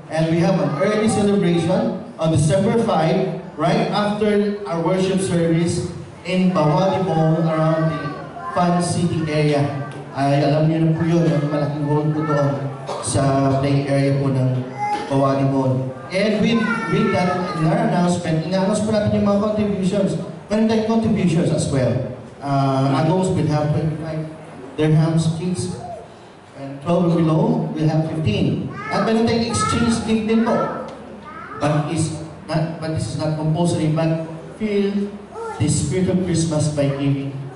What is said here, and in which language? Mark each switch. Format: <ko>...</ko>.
<en>And we have an early celebration on December 5, right after our worship service in Bawali Mall around the Fun City area.</en> <tl>Ay, alam niyo na po yun, ang malaking hall po doon sa play area po ng Bawali Mall.</tl> <en>And with that, in our announcement,</en> <tl>ina-announce po natin yung mga</tl> <en>contributions.</en> <tl>Meron tayong</tl> <en>contributions as well. Adults will have 25 dirhams, kids, and 12 or below will have 15.</en> <tl>At meron tayong</tl> <en>exchange gift</en> <tl>din po.</tl> <en>But this is not compulsory, but feel the spirit of Christmas by giving.</en>